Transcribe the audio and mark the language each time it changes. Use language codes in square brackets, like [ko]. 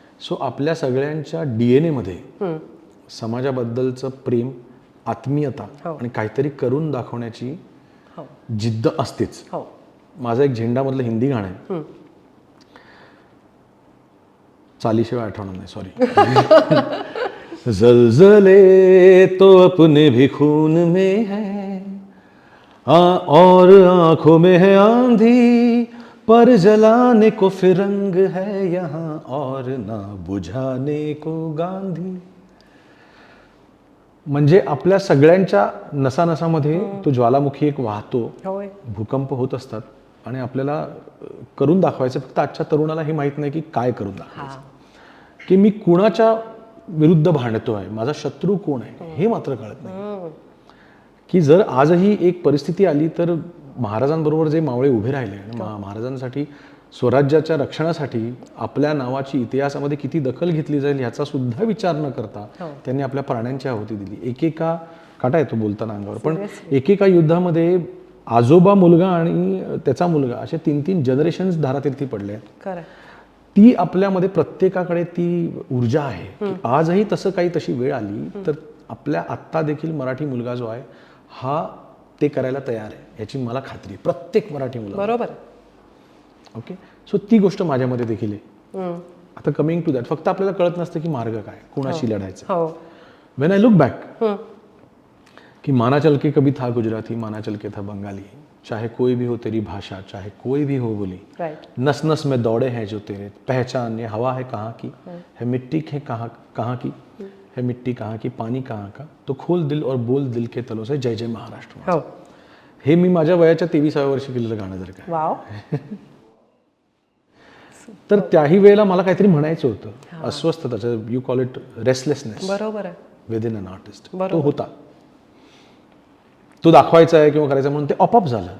[mr] So आपल्या सगळ्यांच्या DNA मध्ये समाजाबद्दलचं प्रेम, आत्मीयता आणि काहीतरी करून दाखवण्याची जिद्द असतेच. माझं एक झेंडामधलं हिंदी गाणं आहे, चालीशिवाय आठवणार नाही, सॉरी. [hi] जलजले तो अपने भी खून में है, और आंखों में है आंधी, पर जलाने को फिर रंग है यहाँ, और ना बुझाने को गांधी. [mr] म्हणजे आपल्या सगळ्यांच्या नसानसामध्ये तो ज्वालामुखी एक वाहतो, होय. भूकंप होत असतात आणि आपल्याला करून दाखवायचं. फक्त आजच्या तरुणाला हे माहीत नाही की काय करून दाखवायचं, की मी कुणाच्या विरुद्ध भांडतो आहे, माझा शत्रू कोण आहे हे मात्र कळत नाही. की जर आजही एक परिस्थिती आली तर महाराजांबरोबर जे मावळे उभे राहिले आणि महाराजांसाठी स्वराज्याच्या रक्षणासाठी आपल्या नावाची इतिहासामध्ये किती दखल घेतली जाईल ह्याचा सुद्धा विचार न करता त्यांनी आपल्या प्राण्यांची आहुती दिली. एकेका काटा येतो बोलताना अंगावर, पण एकेका युद्धामध्ये आजोबा, मुलगा आणि त्याचा मुलगा असे 3-3 जनरेशन्स धारातीर्थी पडले आहेत. खरं. ती आपल्यामध्ये प्रत्येकाकडे ती ऊर्जा आहे की आजही तसं काही तशी वेळ आली तर आपल्या आत्ता देखील मराठी मुलगा जो आहे हा ते करायला तयार आहे याची मला खात्री आहे. प्रत्येक मराठी मुलगा. बरोबर. ओके, सो ती गोष्ट माझ्यामध्ये देखील आहे. आता [en] coming to that, [mr] फक्त आपल्याला कळत नसतं की मार्ग काय, कोणाशी लढायचं. हो. [en] when I look back [hi] कि माना चल के कभी था गुजराती, माना चल के था बंगाली, चाहे कोई भी हो तेरी भाषा, चाहे कोई भी हो बोली, [en] Right. [hi] नस नस में दौड़े हैं जो तेरे, पहचान ये हवा है कहाँ की, है मिट्टी है कहाँ की, है मिट्टी कहाँ की, पानी कहाँ का, तो खोल दिल और बोल दिल के तलों से जय जय महाराष्ट्र. [mr] हो. हे मी माझ्या वयाच्या 23व्या वर्षी केलेलं गाणं जर काय. [en] Wow. [mr] तर त्याही वेळेला मला काहीतरी म्हणायचं होतं, अस्वस्थताचं, [en] you call it restlessness [mr] बरोबर आहे. [en] within an artist, [mr] बरोबर. तो होता, तो दाखवायचा आहे किंवा करायचा म्हणून ते ऑपअप झालं.